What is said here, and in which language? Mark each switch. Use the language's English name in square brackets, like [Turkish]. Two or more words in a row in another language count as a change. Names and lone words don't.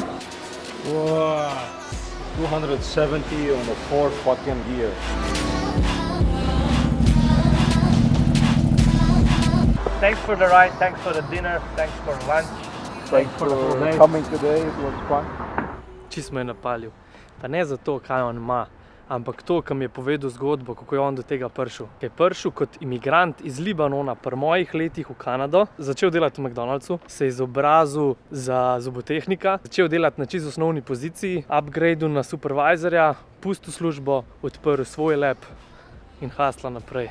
[English] Wow. 270 on the 4th fucking gear. Thanks for the ride, thanks for the dinner, thanks for lunch. Thanks for coming today, it was fun. [Slovenian] Čist me je napalil. Pa ne zato, kaj on ima, ampak to, ki mi je povedal zgodbo, kako je on do tega prišel. Je prišel kot imigrant iz Libanona pri mojih letih v Kanado, začel delati v McDonald'su, se je izobrazil za zobotehnika, začel delati na čisto osnovni poziciji, upgrade'u na supervisorja, pustil službo, odprl svoj lab in hasla naprej.